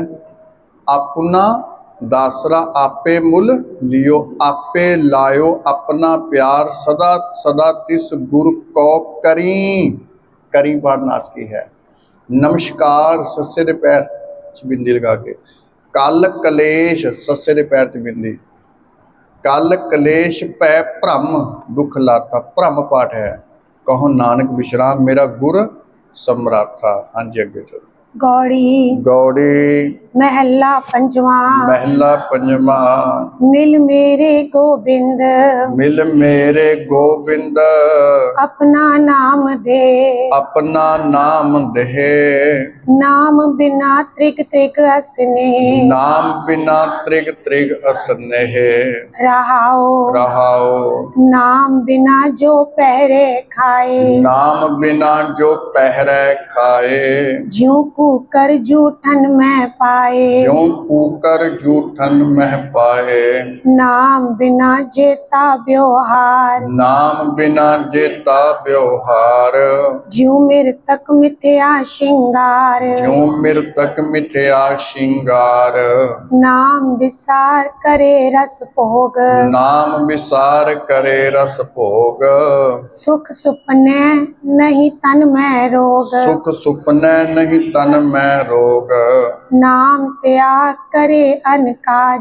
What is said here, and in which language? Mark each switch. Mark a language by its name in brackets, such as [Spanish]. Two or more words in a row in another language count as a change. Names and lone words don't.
[Punjabi] ਆਪਣਾ ਦਾਸਰਾ ਆਪੇ ਮੁੱਲ ਲਿਓ, ਆਪੇ ਲਾਇਓ ਆਪਣਾ ਪਿਆਰ, ਸਦਾ ਸਦਾ ਤਿਸ ਗੁਰ ਕੋ ਕਰੀ। ਕਰੀ ਪਾਠ ਨਾਸ ਕੀ ਹੈ। ਨਮਸਕਾਰ ਸੱਸੇ ਦੇ ਪੈਰ 'ਚ ਬਿੰਦੀ ਲਗਾ ਕੇ, ਕਲ ਕਲੇਸ਼ ਸੱਸੇ ਦੇ ਪੈਰ 'ਚ ਬਿੰਦੀ, ਕਲ ਕਲੇਸ਼ ਪੈ ਭ੍ਰਮ ਦੁਖ ਲਾਥਾ। ਭ੍ਰਮ ਪਾਠ ਹੈ। ਕਹੋ ਨਾਨਕ ਵਿਸ਼ਰਾਮ ਮੇਰਾ ਗੁਰ ਸਮਰਾਥਾ। ਹਾਂ ਜੀ ਅਗੇ ਚਲੋ। गौड़ी गौड़ी ਮਹਲਾ ਪੰਜਵਾ। ਮਹਲਾ ਪੰਜਵਾ। ਮਿਲ ਮੇਰੇ ਗੋਬਿੰਦ ਮਿਲ ਮੇਰੇ ਗੋਬਿੰਦ ਅਪਨਾ ਨਾਮ ਦੇ। ਅਪਨਾ ਨਾਮ ਦੇ। ਨਾਮ ਬਿਨਾ ਤ੍ਰਿਗ ਤ੍ਰਿਗ ਅਸਨੇ। ਨਾਮ ਬਿਨਾ ਤ੍ਰਿਗ ਤ੍ਰਿਗ ਅਸਨੇਹ। रहाओ रहाओ ਨਾਮ ਬਿਨਾ ਜੋ ਪਹਰੇ ਖਾਏ। ਨਾਮ ਬਿਨਾ ਜੋ ਪਹਰੇ ਖਾਏ। ਜਿਉਂ ਕੂਕਰ ਜੂਠਨ ਮੇਂ ਪਾਏ। ਜਿਉਂ ਕੂਕਰ ਜੂਠਨ ਮੇਂ ਪਾਏ। ਨਾਮ ਬਿਨਾ ਜੇਤਾ ਵਿਵਹਾਰ। ਨਾਮ ਬਿਨਾ ਜੇਤਾ ਵਿਵਹਾਰ। ਜਿਉਂ ਮ੍ਰਿਤਕ ਮਿਥਿਆ ਸ਼੍ਰਿੰਗਾਰ। ਜਿਉਂ ਮ੍ਰਿਤਕ ਮਿਥਿਆ ਸ਼੍ਰਿੰਗਾਰ। ਨਾਮ ਵਿਸਾਰ ਕਰੇ ਰਸ ਭੋਗ। ਨਾਮ ਵਿਸਾਰ ਕਰੇ ਰਸ ਭੋਗ। ਸੁਖ ਸੁਪਨੇ ਨਹੀਂ ਤਨ ਮੇਂ ਰੋਗ। ਸੁਖ ਸੁਪਨੇ ਨਹੀਂ ਤਨ ਮੇਂ ਰੋਗ। ਨਾਮ ਤਿਆਗ ਕਰੇ ਅਨਕਾਜ।